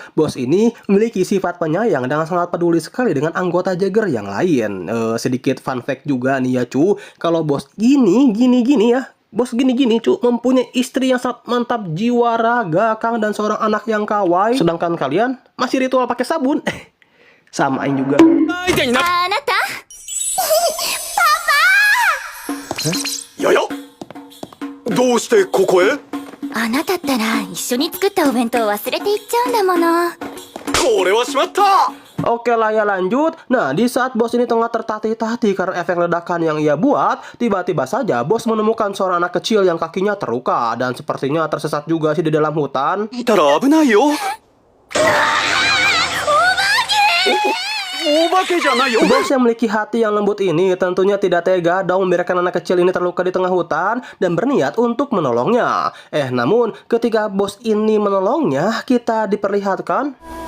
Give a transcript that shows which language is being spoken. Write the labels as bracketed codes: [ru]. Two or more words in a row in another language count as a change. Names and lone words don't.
[id] Boss ini memiliki sifat penyayang dan sangat peduli sekali dengan anggota Jagger yang lain. Sedikit [en] fun fact [id] juga nih ya cu, kalau Bos gini ya, Bos gini cu, mempunyai istri yang sangat mantap jiwa raga, Kang, dan seorang anak yang kawaii. Sedangkan kalian masih ritual pakai sabun. Samain juga. [ja] あなたややどうしてここへあなたったら一緒に作ったお弁当忘れていっちゃうんだもの。これはしまった [id] Oke lah ya lanjut. Nah, di saat bos ini tengah tertatih-tatih karena efek ledakan yang ia buat, tiba-tiba saja bos menemukan seorang anak kecil yang kakinya terluka dan sepertinya tersesat juga sih di dalam hutan. Bos yang memiliki hati yang lembut ini tentunya tidak tega dong membiarkan anak kecil ini terluka di tengah hutan dan berniat untuk menolongnya. Namun ketika bos ini menolongnya, kita diperlihatkan